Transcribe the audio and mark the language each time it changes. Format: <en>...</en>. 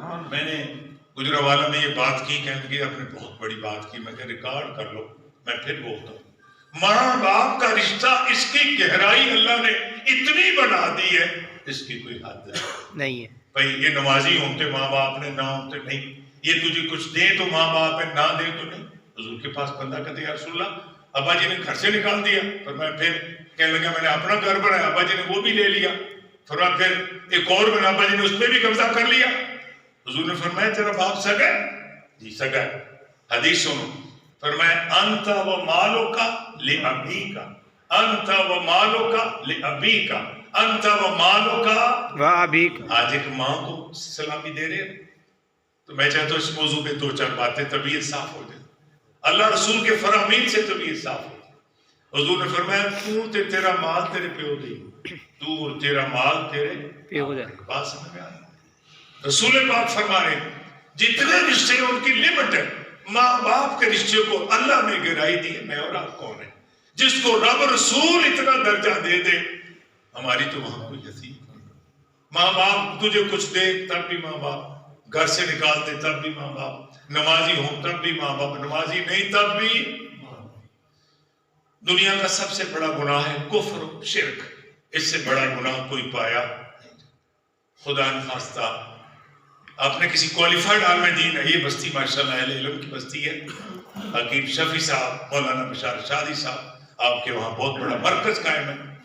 <ur>میں نے گجرانوالہ میں یہ بات کی، کہنے لگے آپ نے بہت بڑی بات کی، میں کہ ریکارڈ کر لو، میں پھر بولتا ہوں۔ ماں باپ کا رشتہ اس کی گہرائی اللہ نے اتنی بنا دی ہے، اس کی کوئی حد نہیں ہے۔ بھائی یہ نمازی ہوتے ماں باپ نے، نہ ہوتے نہیں، یہ تجھے کچھ دے تو ماں باپ ہے، نہ دے تو نہیں۔ حضور کے پاس بندہ کہتے یا رسول اللہ ابا جی نے گھر سے نکال دیا. فرمایا پھر کہنے لگا میں نے اپنا گھر بنایا, ابا جی نے وہ بھی لے لیا. فرمایا پھر ایک اور بنا, ابا جی نے اس پہ بھی قبضہ کر لیا. حضور نے فرمایا تیرا باپ سگا ہے؟ جی سگا ہے. حدیث سنو, فرمایا</ur> <ar>انت و مالک لابیک, انت و مالک لابیک, انت و مالک و ابیک.</ar> <ur>آج ایک ماں کو سلامی دے رہے ہیں. تو میں چاہتا ہوں اس موضوع پہ 2-4 باتیں, طبیعت صاف ہو جائے, اللہ رسول کے فرامین سے طبیعت صاف ہو جائے. حضور نے فرمایا تو تیرا مال تیرے پیو دی, تو اور تیرا مال تیرے پیو دے. بات سمجھ میں آئی. رسول پاک فرما رہے ہیں جتنے رشتے ان کی لمٹ ہے, ماں باپ کے رشتے کو اللہ نے گہرائی دی ہے. میں اور آپ کون ہیں جس کو رب رسول اتنا درجہ دے دے؟ ہماری تو وہاں کوئی حیثیت نہیں. ماں باپ تجھے کچھ دے تب بھی ماں باپ, گھر سے نکال دے تب بھی ماں باپ, نمازی ہوں تب بھی ماں باپ, نمازی نہیں تب بھی ماں باپ. دنیا کا سب سے بڑا گناہ ہے کفر و شرک, اس سے بڑا گناہ کوئی پایا نہیں. خدا نخواستہ آپ نے کسی کوالیفائڈ عالم دین ہے, یہ بستی ماشاءاللہ اہل علم کی بستی ہے, حکیم شفیع صاحب, مولانا بشار شادی صاحب, آپ کے وہاں بہت بڑا مرکز قائم ہے.</ur>